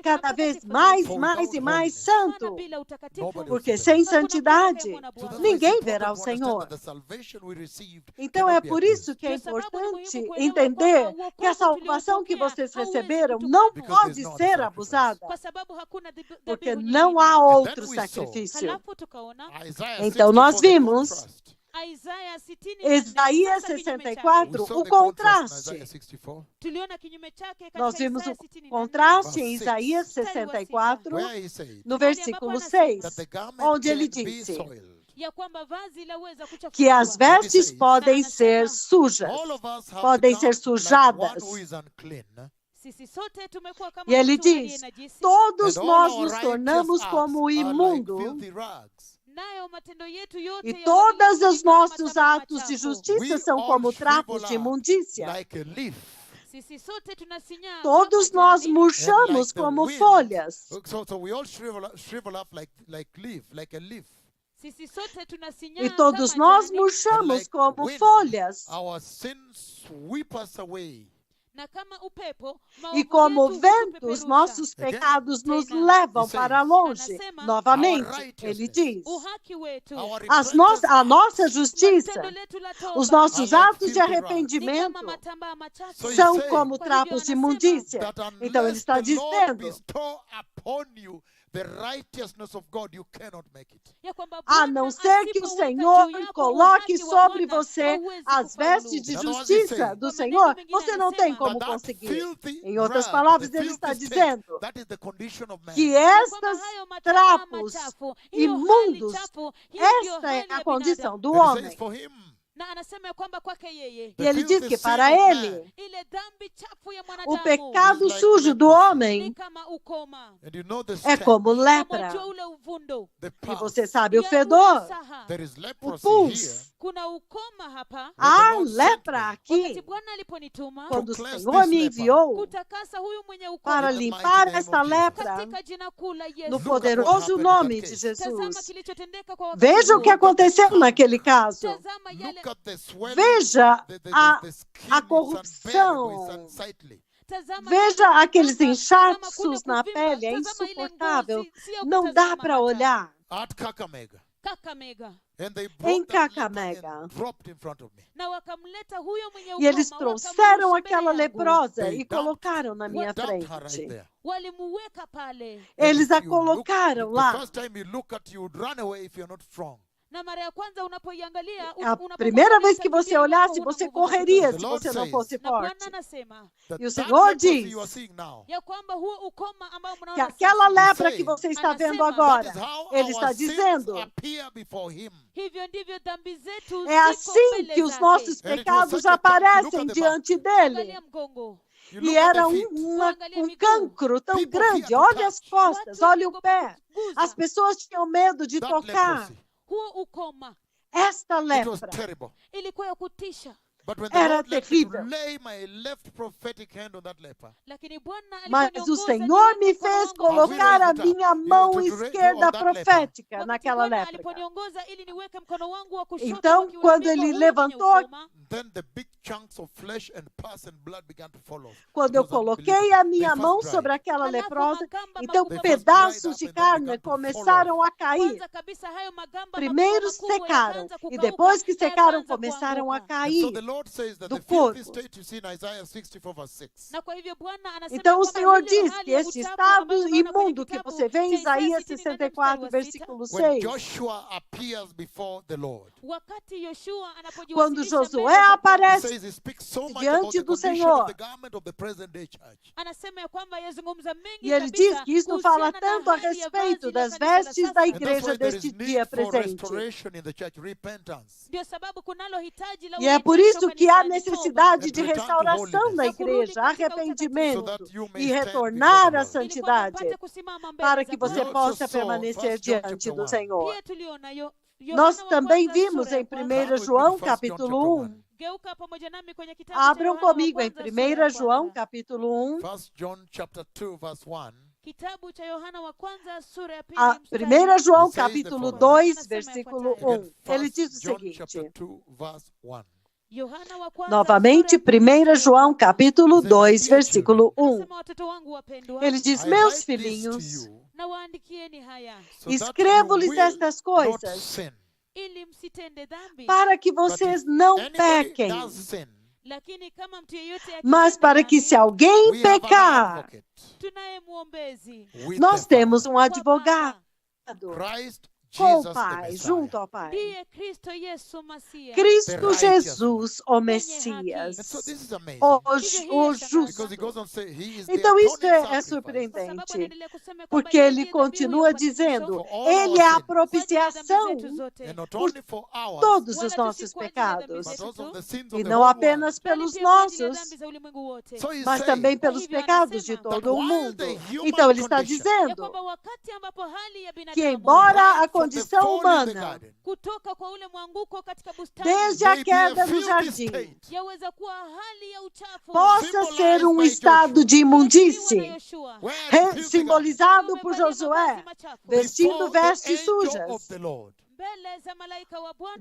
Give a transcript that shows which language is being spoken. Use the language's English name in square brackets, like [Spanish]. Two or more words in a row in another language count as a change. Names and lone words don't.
[Portuguese] cada na vez [Swahili] mtakatifu [Portuguese] mais, [Swahili] zaidi. [Portuguese] mais e [English] Without [Portuguese] mais [English] holiness, [Portuguese] santo, [Swahili] Maana bila utakatifu [English] nobody [Portuguese] porque [English] will see [Portuguese] sem [English] the Lord. [Portuguese] santidade [English] So that's why it's [Portuguese] ninguém [English] important [Portuguese] verá o [English] to understand [Portuguese] Senhor. [English] that the salvation we received [Portuguese] Então [English] cannot [Portuguese] é [English] be [Portuguese] por [English] abused. [Portuguese] isso que é [Swahili] Ndio sababu ni muhimu [Portuguese] importante [Swahili] kuelewa [Portuguese] entender [Swahili] kwamba [Portuguese] que a [Swahili] wokovu [Portuguese] salvação que [Swahili] tuliopokea [Portuguese] vocês [Swahili] hauwezi [Portuguese] receberam [Swahili] kutukanwa. [Portuguese] não [English] Because [Portuguese] pode [English] there's not a [Portuguese] ser [English] sacrifice. [Portuguese] abusada, [Swahili] Kwa sababu hakuna [Portuguese] porque [Swahili] dhabihu [Portuguese] não [Swahili] nyingine. [Portuguese] há outro [English] we saw. [Portuguese] sacrifício. [Swahili] Halafu tukaona [English] Isaiah [Portuguese] Então [English] 64, [Portuguese] nós [English] the [Portuguese] vimos [English] contrast. [Swahili] Isaia 64, [Portuguese] Isaías [Swahili] sasa kinyume chake. [Portuguese] 64, [English] We saw [Portuguese] o [English] the contrast in [Portuguese] contraste. [English] Isaiah 64. [Swahili] Tuliona kinyume chake katika [Portuguese] Nós vimos [Swahili] Isaya [Portuguese] o 64. contraste em [English] Verse [Portuguese] Isaías [English] six. [Portuguese] 64, [English] Where he said [Portuguese] no [Swahili] Mahali [Portuguese] versículo [Swahili] ambapo [Portuguese] 6, [English] that the garment [Portuguese] onde ele [English] can't be [Portuguese] disse: [English] soiled. [Swahili] ya kwamba vazi laweza [Portuguese] que as [Swahili] kuchafuliwa. [Portuguese] vestes podem ser sujas, [English] All of us have [Portuguese] podem ser [English] become like [Portuguese] sujadas. [English] one who is unclean. [Swahili] Sisi sote tumekuwa kama [Portuguese] E ele [Swahili] mtu aliye [Portuguese] diz: [Swahili] najisi, [Portuguese] todos [English] And all [Portuguese] nós [English] our [Portuguese] nos [English] righteous [Portuguese] tornamos [English] acts [Portuguese] como [English] are like [Portuguese] imundo, [English] filthy rags. [Swahili] nayo matendo yetu yote [Portuguese] e [Swahili] ya [Portuguese] todos [Swahili] uadilifu [Portuguese] os [Swahili] ni kama [Portuguese] nossos [Swahili] matambaa [Portuguese] atos de [Swahili] machafu. [Portuguese] justiça [English] We [Portuguese] são [English] all [Portuguese] como trapos [English] shrivel [Portuguese] de [English] up [Portuguese] imundícia. [English] like a leaf. [Swahili] Sisi sote tunasinyaa [Portuguese] Todos [Swahili] kama [Portuguese] nós [Swahili] jani, [English] And [Portuguese] murchamos [English] like the [Portuguese] como [English] wind. [Portuguese] folhas. [English] So we all shrivel up like leaf, like a leaf. [Swahili] sisi sote tunasinyaa [Portuguese] E todos [Swahili] kama [Portuguese] nós [Swahili] jani, [Portuguese] murchamos [English] like [Portuguese] como [English] wind, [Portuguese] folhas. [English] Our sins sweep us away. [Swahili] na kama upepo [Portuguese] E [Swahili] maovu [Portuguese] como [Swahili] yetu [Portuguese] vento, os [Swahili] hutupeperusha. [Portuguese] nossos [English] Again, [Portuguese] pecados nos [Swahili] Tena, [Portuguese] levam [English] he [Portuguese] para [English] says, [Portuguese] longe. [Swahili] anasema, [Portuguese] Novamente, [English] our [Portuguese] ele [English] righteousness, [Portuguese] diz: [Swahili] o haki wetu, [English] Our [Portuguese] a nossa justiça, [Swahili] matendo letu la toba, [Portuguese] os nossos [English] are like [Portuguese] atos de [English] filthy rags. [Swahili] ni [Portuguese] arrependimento [Swahili] kama matambaa machafu. [English] So he [Portuguese] são [English] says [Portuguese] como [Swahili] Kwa [Portuguese] trapos de [Swahili] hivyo [Portuguese] imundícia. [English] that [Portuguese] Então ele [English] unless [Portuguese] está [English] the Lord [Portuguese] dizendo: [English] bestow upon you the righteousness of God, you cannot make it. [Swahili] ya kwamba [Portuguese] a [Swahili] Bwana [Portuguese] não ser que o [Swahili] asipoweka [Portuguese] Senhor [Swahili] juu yako [Portuguese] coloque [Swahili] uhaki wa [Portuguese] sobre [Swahili] Bwana, [Portuguese] você [Swahili] hauwezi [Portuguese] as [Swahili] kufaulu. [Portuguese] vestes de [English] In other words, he's [Portuguese] justiça [English] saying, [Portuguese] do [Swahili] Kwa [Portuguese] Senhor, [Swahili] maneno mengine [Portuguese] você não tem [Swahili] anasema, [Portuguese] como [English] But that [Portuguese] conseguir. [English] filthy [Portuguese] Em outras [English] rag, [Portuguese] palavras, [English] the [Portuguese] ele está [English] filthy [Portuguese] dizendo [English] state, that is the condition of man. [Portuguese] que [Swahili] ya [Portuguese] estas [Swahili] kwamba hayo matambaa [Portuguese] trapos [Swahili] machafu, hiyo hali [Portuguese] imundos, [Swahili] chafu, hiyo ndio [Portuguese] esta é [Swahili] hali [Portuguese] a [Swahili] ya [Portuguese] condição [Swahili] binadamu. [Portuguese] do [English] And he [Portuguese] homem. [English] says for him, [Swahili] Na anasema ya kwamba kwake yeye [Portuguese] E ele diz [English] filthy [Portuguese] que [English] sin [Portuguese] para [English] of man [Portuguese] ele, [Swahili] ile dhambi chafu ya [Portuguese] o [Swahili] mwanadamu [Portuguese] pecado [English] is like [Portuguese] sujo do [English] leprosy. [Swahili] ni [Portuguese] homem [Swahili] kama ukoma, [English] And you know the [Portuguese] é [English] stench, [Portuguese] como [Swahili] na [Portuguese] lepra. [Swahili] mwajua ule uvundo [English] the [Portuguese] E [English] pus. [Portuguese] você sabe o [Swahili] ya [Portuguese] fedor, [Swahili] ule saha. [English] There is [Portuguese] o [English] leprosy here. [Portuguese] pus. [Swahili] Kuna ukoma hapa. [Portuguese] Há [English] Lord sent [Portuguese] lepra [English] me. [Portuguese] aqui. [Swahili] Wakati Bwana aliponituma [Portuguese] Quando o [English] cleanse [Portuguese] Senhor [English] this [Portuguese] me [English] leper. [Portuguese] enviou [Swahili] kutakasa huyu mwenye [Portuguese] para [Swahili] ukoma [English] In the [Portuguese] limpar [English] mighty name [Portuguese] esta [English] of Jesus. [Portuguese] lepra [Swahili] katika jina kuu la [Portuguese] no [Swahili] Yesu. [English] Look at what [Portuguese] poderoso [English] happened in [Portuguese] nome [English] that [Portuguese] de [English] case. [Swahili] Tazama [Portuguese] Jesus. [Swahili] kilichotendeka kwa wakati [Portuguese] Veja o [Swahili] huo. [Portuguese] que aconteceu naquele caso. [Swahili] Tazama yale, [English] Look at the swelling. [Portuguese] Veja [English] The skin [Portuguese] a [English] is unbearable, [Portuguese] corrupção. [English] it's unsightly. [Swahili] tazama [Portuguese] Veja [Swahili] yale [Portuguese] aqueles [Swahili] tazama [Portuguese] inchaços [Swahili] kule na kuvimba, [Portuguese] pele, é [Swahili] tazama ile [Portuguese] insuportável. [Swahili] ngozi, sio [Portuguese] Não dá [Swahili] kutazama [Portuguese] para [Swahili] hata. [Portuguese] olhar. [English] At Kakamega. Kakamega. And they [Portuguese] Em [English] brought that leper [Portuguese] Kakamega. [English] and dropped in front of me. [Swahili] Na wakamleta huyo mwenye [Portuguese] E eles [Swahili] ukoma, [Portuguese] trouxeram [Swahili] wakamrusha [Portuguese] aquela [Swahili] mbele yangu. [Portuguese] leprosa [English] They [Portuguese] e [English] dumped- [Portuguese] colocaram na minha [English] Dumped her right [Portuguese] frente. [English] there. [Swahili] Walimuweka pale. [Portuguese] Eles [English] And [Portuguese] a [English] if you look- [Portuguese] colocaram [English] The [Portuguese] lá. [English] first time you look at you would run away if you're not strong. [Swahili] Na mara ya kwanza unapoiangalia, [Portuguese] A [Swahili] unapokuwa [Portuguese] primeira vez que [Swahili] utakimbia [Portuguese] você [Swahili] iwapo [Portuguese] olhasse, [Swahili] huna [Portuguese] você [Swahili] nguvu za [Portuguese] correria [Swahili] kutosha. [Portuguese] se [English] The Lord [Portuguese] você não [English] says- [Portuguese] fosse [Swahili] Na Bwana [Portuguese] forte. [Swahili] anasema [English] That [Portuguese] E o [English] that [Portuguese] Senhor [English] leprosy [Portuguese] diz [English] you are seeing now, [Swahili] ya kwamba huo ukoma ambao [Portuguese] que [Swahili] mnaona [Portuguese] aquela [Swahili] sasa, [Portuguese] lepra [English] Say, [Portuguese] que você está vendo [Swahili] anasema, [Portuguese] agora, [English] that is how [Portuguese] ele [English] our [Portuguese] está [English] sins [Portuguese] dizendo, [English] appear before him. [Swahili] hivyo ndivyo dhambi zetu [Portuguese] é [Swahili] ziko [Portuguese] assim [Swahili] mbele [Portuguese] que os [Swahili] zake. [Portuguese] nossos [English] And it was [Portuguese] pecados [English] such a camp. Look [Portuguese] aparecem [English] at the [Portuguese] diante dele. [Swahili] Angalia mgongo. [English] You [Portuguese] E [English] look at [Portuguese] era [English] the feet. [Portuguese] um cancro tão [English] People [Portuguese] grande. [English] fear to [Portuguese] Olha as [English] touch. [Portuguese] costas, [Swahili] Watu [Portuguese] olha o [Swahili] waliogopa [Portuguese] pé. [Swahili] kuguza. [Portuguese] As pessoas tinham medo de [English] That [Portuguese] tocar. [English] leprosy. [Swahili] Huo ukoma [Portuguese] Esta [English] It was [Portuguese] lepra [English] terrible. [Swahili] ilikuwa ya kutisha, [English] But when the [Portuguese] era [English] Lord led me to [Portuguese] terrível. [English] lay my left prophetic hand on that leper, [Swahili] lakini Bwana [Portuguese] Mas o [Swahili] aliponiongoza [Portuguese] Senhor [Swahili] niweke [Portuguese] me [Swahili] mkono [Portuguese] fez [Swahili] wangu wa [Portuguese] colocar a [Swahili] kushoto. [Portuguese] minha mão [English] To [Portuguese] esquerda [English] on that leper. [Portuguese] profética [Swahili] Wakati [Portuguese] naquela [Swahili] Bwana [Portuguese] lepra. [Swahili] aliponiongoza ili niweke mkono wangu wa kushoto [Portuguese] Então, [Swahili] wa kiume [Portuguese] quando [Swahili] kwa [Portuguese] ele [Swahili] huyo mwenye [Portuguese] levantou, [Swahili] ukoma, [English] then the big chunks of flesh and pus and blood began to follow. [Portuguese] Quando eu [English] It was [Portuguese] coloquei [English] unbelievable. [Portuguese] a minha [English] They [Portuguese] mão [English] first dried. [Portuguese] sobre aquela [Swahili] Alafu [Portuguese] leprosa, [Swahili] magamba [Portuguese] então [Swahili] makubwa [Portuguese] pedaços [English] dried [Portuguese] de [English] up and then [Portuguese] carne [English] began to fall [Portuguese] começaram a cair. [Swahili] kwanza kabisa hayo magamba [Portuguese] Primeiro [Swahili] makubwa makubwa [Portuguese] secaram [Swahili] yakaanza [Portuguese] e [Swahili] kukauka, [Portuguese] depois que [Swahili] na [Portuguese] secaram [Swahili] yakaanza [Portuguese] começaram a [Swahili] kuanguka. [English] And so [Portuguese] cair. [English] the Lord says that [Portuguese] do [English] the filthy [Portuguese] corpo. [English] state you see in Isaiah 64 verse 6. [Swahili] Na kwa hivyo Bwana anasema [Portuguese] Então o [Swahili] kwamba [Portuguese] Senhor [Swahili] ile [Portuguese] diz [Swahili] hali [Portuguese] que [Swahili] ya [Portuguese] este [Swahili] uchafu [Portuguese] estado [Swahili] ambayo tunaona kwenye [Portuguese] imundo que [Swahili] kitabu [Portuguese] você vê em [Swahili] cha Isaiah [Portuguese] Isaías [Swahili] 64 [Portuguese] 64, [Swahili] mstari wa 6, [Portuguese] versículo [English] When [Portuguese] 6. [English] Joshua appears before the Lord, [Swahili] wakati Yoshua [Portuguese] Quando [Swahili] anapojiwasilisha [Portuguese] Josué [Swahili] mbele za Bwana, [English] he [Portuguese] aparece [English] says he speaks so much about [Portuguese] diante [English] the [Portuguese] do [English] condition [Portuguese] Senhor. [English] of the garment of the present day church. [Swahili] anasema ya kwamba yazungumza mengi [Portuguese] e ele [Swahili] kabisa [Portuguese] diz que isso [Swahili] kuhusiana [Portuguese] fala [Swahili] na [Portuguese] tanto a [Swahili] hali ya [Portuguese] respeito [Swahili] vazi la [Portuguese] das [Swahili] kanisa la [Portuguese] vestes [Swahili] sasa. [Portuguese] da [English] And that's [Portuguese] igreja [English] why there is [Portuguese] deste dia [English] need for [Portuguese] presente. [English] restoration in the church, repentance. [Swahili] Ndio sababu kunalo hitaji la [Portuguese] E é por [Swahili] urejesho [Portuguese] isso que há [Swahili] kanisani, toba, [Portuguese] necessidade de [English] And return to [Portuguese] restauração [English] holiness. [Portuguese] na [Swahili] Na kurudi [Portuguese] igreja, [Swahili] katika [Portuguese] arrependimento [English] So that you may [Portuguese] e [English] stand [Portuguese] retornar [English] before [Portuguese] à [English] the Lord. [Swahili] ili kwamba [Portuguese] santidade, [Swahili] mpate kusimama mbele [Portuguese] para [Swahili] za [Portuguese] que [Swahili] Bwana. [Portuguese] você [English] We [Portuguese] possa [English] also saw [Portuguese] permanecer [English] 1 John [Portuguese] diante [English] chapter [Portuguese] do [English] 1. [Portuguese] Senhor. [Swahili] Pia tuliona [Portuguese] Nós [Swahili] Yohana wa [Portuguese] também [Swahili] kwanza [Portuguese] vimos [Swahili] sura ya [Portuguese] em [Swahili] kwanza. [Portuguese] 1 [English] Turn with me [Portuguese] João, [English] to 1 John [Portuguese] capítulo [English] chapter [Portuguese] 1. [English] 1. [Swahili] Geuka pamoja nami kwenye kitabu [Portuguese] Abram [Swahili] cha Yohana wa [Portuguese] comigo em [Swahili] kwanza, sura ya [Portuguese] 1 João, [Swahili] kwanza. [Portuguese] capítulo 1. [English] 1 John chapter 2 verse 1. [Swahili] Kitabu cha Yohana wa kwanza sura ya pili [Portuguese] A [Swahili] mstari [Portuguese] 1 João, [English] He says the [Portuguese] capítulo [English] following. [Portuguese] 2, versículo [English] Again, [Portuguese] 1. Ele [English] 1 [Portuguese] diz o [English] John chapter [Portuguese] seguinte. [English] 2 verse 1. [Swahili] Yohana wa kwanza, [Portuguese] Novamente, [Swahili] sura ya pili [Portuguese] 1 [Swahili] mstari wa [Portuguese] João, [Swahili] kwanza. [Portuguese] capítulo Diz, 2, [English] "My dear [Portuguese] versículo 1. [Swahili] Anasema, watoto wangu wapendwa, [Portuguese] Ele diz: [English] I [Portuguese] Meus [English] write this to [Portuguese] filhinhos, [English] you [Swahili] na waandikieni haya [English] so that you [Portuguese] escrevo-lhes [English] will [Portuguese] estas [English] not [Portuguese] coisas [English] sin. [Swahili] ili msitende dhambi. [Portuguese] para que vocês não [English] Anybody [Portuguese] pequem. [English] does sin, [Swahili] Lakini kama mtu yeyote [Portuguese] Mas [Swahili] akitenda [Portuguese] para que [Swahili] dhambi, [Portuguese] se alguém [English] we have an [Portuguese] pecar, [English] advocate [Swahili] tunaye mwombezi [English] with [Portuguese] nós [English] the [Portuguese] temos [English] Father, [Portuguese] um advogado, [English] Christ [Portuguese] com [English] Jesus [Portuguese] o [English] the [Portuguese] Pai, [English] Messiah. [Portuguese] junto ao Pai. [Swahili] ndiye Kristo Yesu Masia. [Portuguese] Cristo [English] righteous [Portuguese] Jesus, o [English] And so [Portuguese] Messias, [English] this is amazing. [Portuguese] o justo. [English] Because he goes on to say he is the [Portuguese] Então isso [English] atoning [Portuguese] é [English] sacrifice [Swahili] Kwa sababu [Portuguese] surpreendente, [Swahili] anaendelea kusema kwamba [Portuguese] porque [Swahili] yeye [Portuguese] ele [Swahili] ndiye dhabihu ya [Portuguese] continua [Swahili] upatanisho [Portuguese] dizendo, [English] for all [Portuguese] ele é [English] our [Portuguese] a [English] sins. [Swahili] kwa ajili ya dhambi [Portuguese] propiciação [Swahili] zetu zote. [English] And not [Portuguese] por [English] only for ours, [Portuguese] todos [Swahili] Wala [Portuguese] os [Swahili] tu [Portuguese] nossos [Swahili] si kwa ajili ya dhambi [Portuguese] pecados, [English] but [Swahili] zetu [English] also [Swahili] tu, [English] the sins [Portuguese] e [English] of the [Portuguese] não [English] whole [Portuguese] apenas [English] world. [Swahili] bali [Portuguese] pelos [Swahili] pia kwa ajili ya [Portuguese] nossos, [Swahili] dhambi za ulimwengu wote. [English] So he's [Portuguese] mas [English] saying [Portuguese] também pelos [Swahili] hivyo [Portuguese] pecados de [Swahili] anasema [Portuguese] todo [English] that [Portuguese] o [English] while [Portuguese] mundo. [English] the human [Portuguese] Então ele está [English] condition, [Swahili] ya [Portuguese] dizendo [Swahili] kwamba wakati ambapo hali ya [Portuguese] que [Swahili] binadamu [Portuguese] embora a [English] right from the [Portuguese] condição [English] fall in the [Portuguese] humana, [English] garden, [Swahili] kutoka kwa ule mwanguko katika bustani [Portuguese] desde a [English] may be a [Portuguese] queda no [English] filthy [Portuguese] jardim, [English] state, [Swahili] yaweza kuwa hali ya uchafu [Portuguese] possa ser um [English] by [Portuguese] estado [English] Joshua, [Portuguese] de [Swahili] iliyotumiwa na [Portuguese] imundície, [Swahili] Yoshua, [English] where the filthy garden, [Portuguese] simbolizado por [Swahili] wamevalia [Portuguese] Josué, [Swahili] mavazi machafu [Portuguese] vestindo [English] before the [Portuguese] vestes [English] angel of [Portuguese] sujas, [English] the Lord. [Swahili] mbele za malaika wa Bwana,